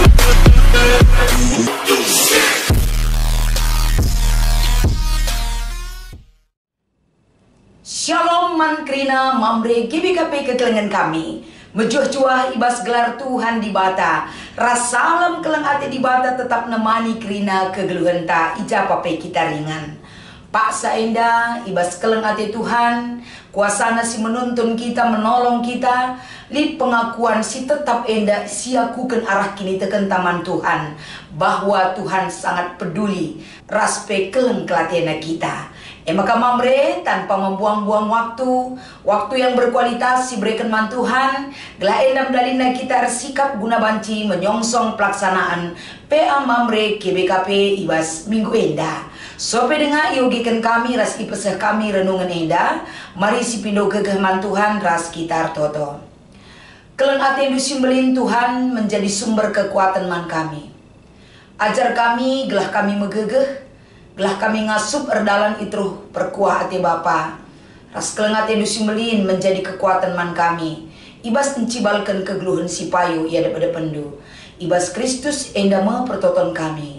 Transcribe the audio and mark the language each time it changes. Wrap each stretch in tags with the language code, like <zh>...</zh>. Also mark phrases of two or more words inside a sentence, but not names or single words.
<btx>Shalom mankrina mamre GBKP kekelengan kami. Mejuah-juah ibas gelar Tuhan di bata. Rasalam keleng ate di bata tetap nemani krina kegeluhan ta ijapape kita ringan. Pak saenda ibas keleng ate Tuhan.</btx> <id>Kuasana si menuntun kita, menolong kita.</id> <btx>Li pengakuan si tetap enda siakukan arah kini teken taman Tuhan.</btx> <id>Bahwa Tuhan sangat peduli.</id> <btx>Raspe keleng kelatena kita. Maka mamre</btx> <id>tanpa membuang-buang waktu yang berkualitas</id> <btx>si berikan man Tuhan, gelah endam dalina kita bersikap</btx> <id>guna banci menyongsong pelaksanaan</id> <btx>PA mamre GBKP ibas minggu enda. Sope dengar iogikan kami ras ipeseh kami renungan enda, mari si pindo gegeh man Tuhan ras kitar toto. Keleng ate dusimbelin Tuhan</btx> <id>menjadi sumber kekuatan</id> <btx>man kami. Ajar kami gelah kami megegeh, gelah kami ngasup erdalan itruh perkuah ate Bapa. Ras kelengat edu simelin</btx> <id>menjadi kekuatan</id> <btx>man kami. Ibas encibalkan kegeluhan si payu ia daripada pendu. Ibas Kristus endama pertoton kami.</btx>